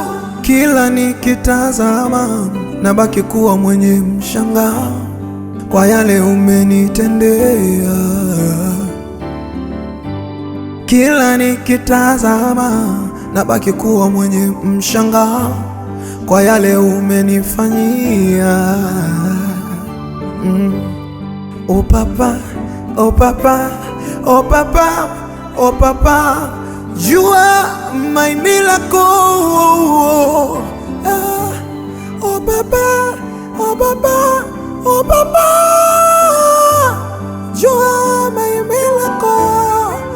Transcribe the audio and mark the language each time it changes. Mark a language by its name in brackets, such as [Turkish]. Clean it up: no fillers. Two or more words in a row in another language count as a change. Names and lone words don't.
[Swahili] Kila nikitazama nabaki kuwa mwenye mshangao kwa yale umenitendea. Kila nikitazama nabaki kuwa mwenye mshangao kwa yale umenifanyia. [English] Oh papa, oh papa, oh papa, oh papa, you are my miracle. Oh papa, oh papa, oh papa, you are my miracle.